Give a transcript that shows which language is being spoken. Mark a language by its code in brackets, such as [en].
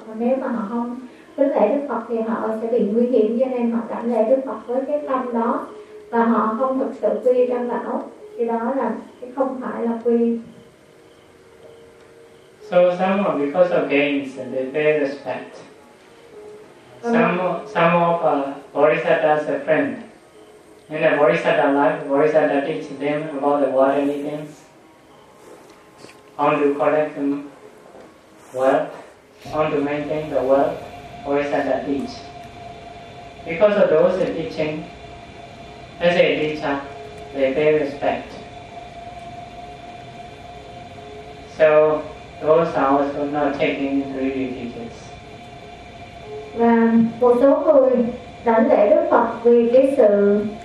[vi] Và nếu mà họ không kính lễ Đức Phật thì họ sẽ bị nguy hiểm, cho nên họ đảnh lễ Đức Phật với cái tâm đó và họ không thực sự quy y Tam Bảo, thì đó là cái không phải là quy. [en] So some are because of gains and they pay respect. Some of Bodhisattva's friend. In a Bodhisattva life, Bodhisattva teach them about the worldly things. How to collect wealth, how to maintain the wealth, Bodhisattva teach. Because of those teaching, as a teacher, they pay respect. So those are also not taking three refugees. [vi] Và một số người đảnh lễ Đức Phật vì cái sự